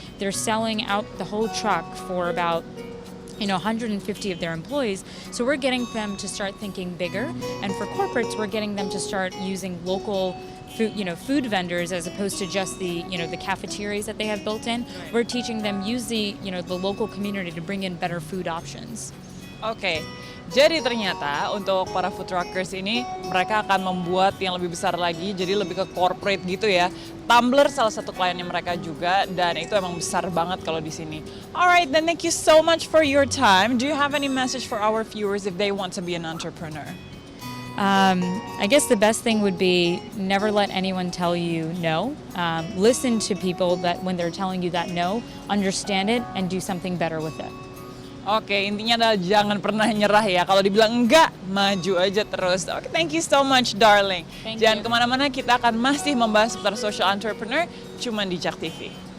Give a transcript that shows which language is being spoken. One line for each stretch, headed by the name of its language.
English: They're selling out the whole truck for about 150 of their employees. So we're getting them to start thinking bigger, and for corporates, we're getting them to start using local food vendors as opposed to just the cafeterias that they have built in. We're teaching them use the local community to bring in better food options.
Indonesian: Oke, jadi ternyata untuk para food truckers ini, mereka akan membuat yang lebih besar lagi, jadi lebih ke corporate gitu ya. Tumblr salah satu kliennya mereka juga, dan itu emang besar banget kalau di sini.
English: Alright, then thank you so much for your time. Do you have any message for our viewers if they want to be an entrepreneur? I guess the best thing would be never let anyone tell you no. Listen to people that when they're telling you that no, understand it and do something better with it.
Indonesian: Oke, intinya adalah jangan pernah nyerah ya. Kalau dibilang enggak, maju aja terus. Oke,
English: thank you so much, darling.
Indonesian: Jangan kemana-mana, kita akan masih membahas seputar social entrepreneur, cuman di Jak TV.